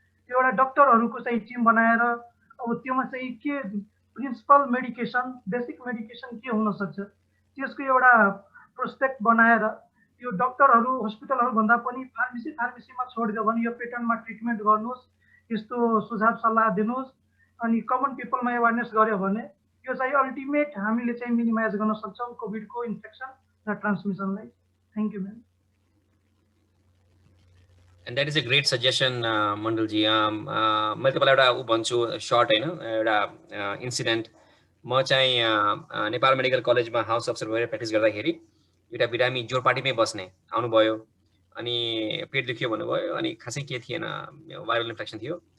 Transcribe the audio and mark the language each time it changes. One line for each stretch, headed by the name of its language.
Nepali: एउटा डक्टरहरूको चाहिँ टिम बनाएर अब त्योमा चाहिँ के प्रिन्सिपल मेडिकेसन, बेसिक मेडिकेसन के हुनसक्छ त्यसको एउटा प्रोस्पेक्ट बनाएर यो डक्टरहरू हस्पिटलहरू भन्दा पनि फार्मेसीमा छोडिदियो भने यो पेटर्नमा ट्रिटमेन्ट गर्नुहोस्, यस्तो सुझाव सल्लाह दिनुहोस्। अनि कमन पिपलमा एवेरनेस गर्यो भने यो चाहिँ अल्टिमेट हामीले चाहिँ मिनिमाइज गर्न सक्छौँ कोभिडको इन्फेक्सन र ट्रान्समिसनलाई।
English: Thank you ma'am. And that is a great suggestion, Mandalji.
Nepali: मैले तपाईँलाई एउटा भन्छु सर्ट होइन, एउटा इन्सिडेन्ट। म चाहिँ नेपाल मेडिकल कलेजमा हाउस अफिसर भएर प्र्याक्टिस गर्दाखेरि एउटा बिरामी जोरपाटीमै बस्ने आउनुभयो। अनि पेट दुख्यो भन्नुभयो, अनि खासै के थिएन, भाइरल इन्फेक्सन थियो।